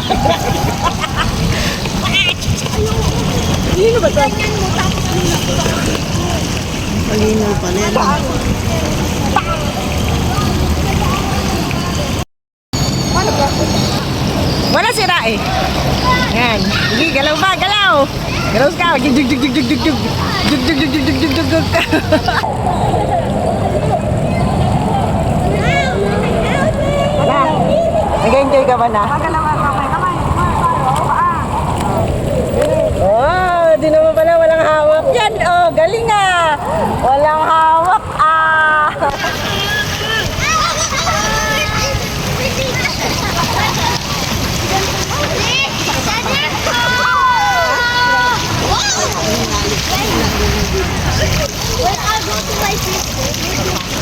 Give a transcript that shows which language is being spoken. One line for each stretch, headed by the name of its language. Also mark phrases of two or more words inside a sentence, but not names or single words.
Filipino: Sino ba to? Malinaw pa rin. Wala sira eh. Yan. Sige, galaw ba? Galaw! Galaw ka! Jug, jug, jug, jug, jug, jug, jug. Jug, jug, jug, jug, jug, jug, jug, jug. Wala. Nag-enjoy ka ba na? Oh, di naman pala walang hawak yan. Oh, galing ah. Walang hawak ah.
English: When I go to my sister.